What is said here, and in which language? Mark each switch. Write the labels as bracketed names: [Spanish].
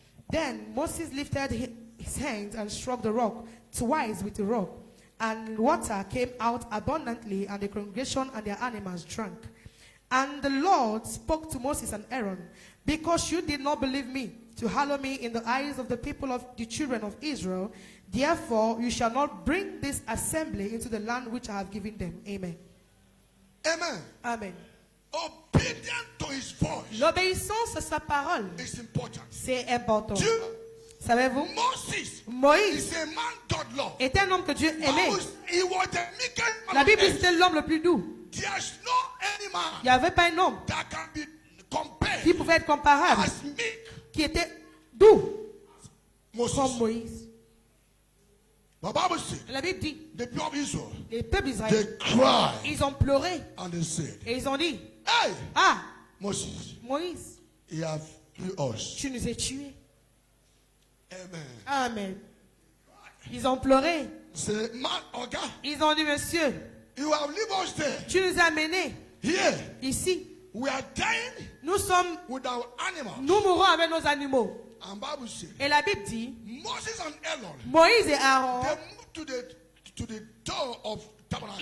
[English] Then Moses lifted his hands and struck the rock twice with the rock, and water came out abundantly, and the congregation and their animals drank. And the Lord spoke to Moses and Aaron, because you did not believe me, to hallow me in the eyes of the people of the children of Israel, therefore you shall not bring this assembly into the land which I have given them. Amen. Amen. Amen. Obedient to his voice [French] L'obéissance à sa parole, [English] is important. [French] c'est important. Dieu, Savez-vous, [English] Moses [French] Moïse [English] is a man God loved. [French] était un homme que Dieu aimait. [English] He was the meekest man [French] La [English] on [French] Bible dit [English] earth. [French] que c'était l'homme le plus doux. [English] There's no any [French] Il [English] man [French] n'y avait pas un homme [English] that can be compared [French] qui pouvait être comparable, [English] as meek [French] qui était doux [English] Moses. [French] comme Moïse. [English] The Bible says [French] La Bible dit, [English] the people of Israel, [French] les peuples [English] they [French] d'Israël, [English] cried [French] ils ont pleuré [English] and they said, [French] et ils ont dit, [English] hey, [French] ah, [English] Moses, [French] Moïse, [English] he have killed us. [French] tu nous as tués. [English] Amen. [French] Amen. Ils ont pleuré. [English] Say, man, Oga, [French] Ils ont dit, monsieur, [English] you have leave us there. [French] tu nous as menés [English] Here, [French] ici. [English] we are dying [French] Nous sommes, [English] with our animals. [French] nous mourons avec nos animaux. [English] And Bible says, [French] Et la Bible dit, [English] Moses and Aaron, [French] Moïse et Aaron, [English] they moved to the door of tabernacle.